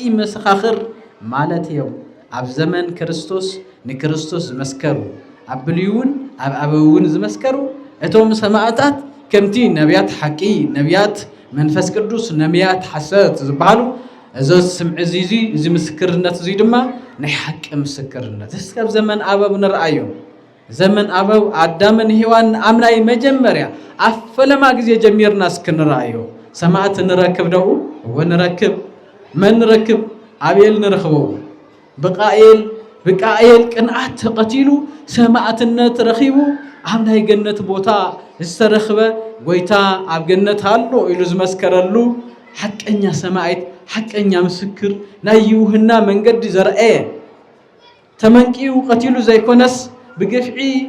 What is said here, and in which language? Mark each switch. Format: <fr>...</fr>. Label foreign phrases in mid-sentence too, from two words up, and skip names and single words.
<ti>መስኻኽር ማለት እዮም አብ ዘመን ክርስቶስ ንክርስቶስ ዝመስከሩ አብ ብሉይውን አብ አበውን ዝመስከሩ እቶም ሰማዕታት ከምቲ ነቢያት ሐቂ ነቢያት መንፈስ ቅዱስ ነቢያት ሐሰት ዝበሃሉ እዚ ስምዕ እዚ ምስክርነት እዚ ድማ ናይ ሐቂ ምስክርነት እስከብ ዘመን አበው ንርአዮ ዘመን አበው አዳምን ሔዋን አምናይ መጀመሪያ አፈለማ ጊዜ ጀሚርና እስክንርአዮ ሰማዕት ንረክብ ደው ወንረክብ መንረክብ አቤል ንረክበው በቃኤል ቅንዓት ተቀቲሉ ሰማዕትነት ረኺቡ አብ ናይ ገነት ቦታ ዝተረኽበ ጎይታ አብ ገነት አሎ ኢሉ ዝመስከረሉ ሐቀኛ ሰማዕት ሐቀኛ ምስክር ናይ ይውህና መንገዲ ዘርአ ተመንቂው ቀቲሉ ዘይኮነስ ብግፍዒ</ti>